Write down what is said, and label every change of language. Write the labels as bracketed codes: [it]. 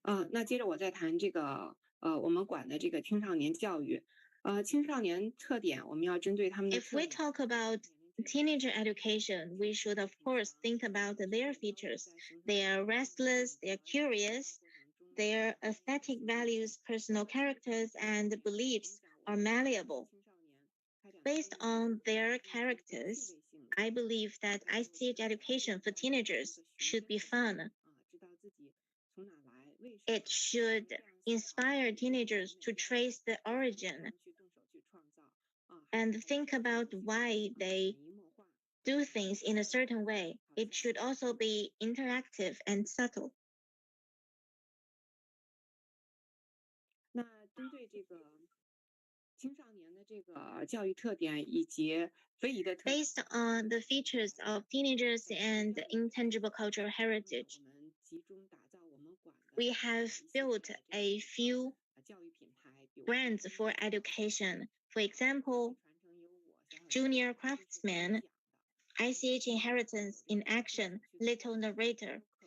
[zh] 那接着我再谈这个我们管的这个青少年教育。青少年特点，我们要针对他们的。 [en] If we talk about teenager education, we should of course think about their features. They are restless, they are curious, their aesthetic values, personal characters, and beliefs are malleable. Based on their characters, I believe that ICH education for teenagers should be fun. It should inspire teenagers to trace the origin and think about why they do things in a certain way. It should also be interactive and subtle. [zh] 那针对这个青少年的这个教育特点以及非遗的特点 [en] Based on the features of teenagers and intangible cultural heritage, we have built a few brands for education. For example, Junior Craftsman, ICH Inheritance in Action, Little Narrator.